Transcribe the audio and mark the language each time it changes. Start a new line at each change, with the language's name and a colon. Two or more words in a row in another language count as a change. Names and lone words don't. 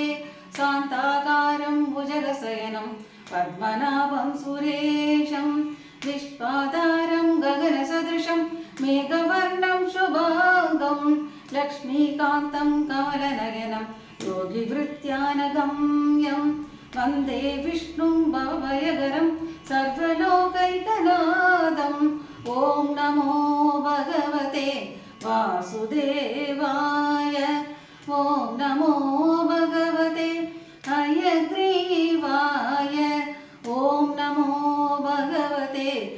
Sanskrit: शान्ताकारं भुजगशयनं पद्मनाभं सुरेशं, विश्वाधारं गगन सदृशं मेघवर्णं शुभाङ्गम्, लक्ष्मीकान्तं कमलनयनं योगि हृद्ध्यानगम्यम्. वंदे विष्णुं भवभयहरं सर्व वासुदेवाय ॐ नमो भगवते हयग्रीवाय ॐ नमो भगवते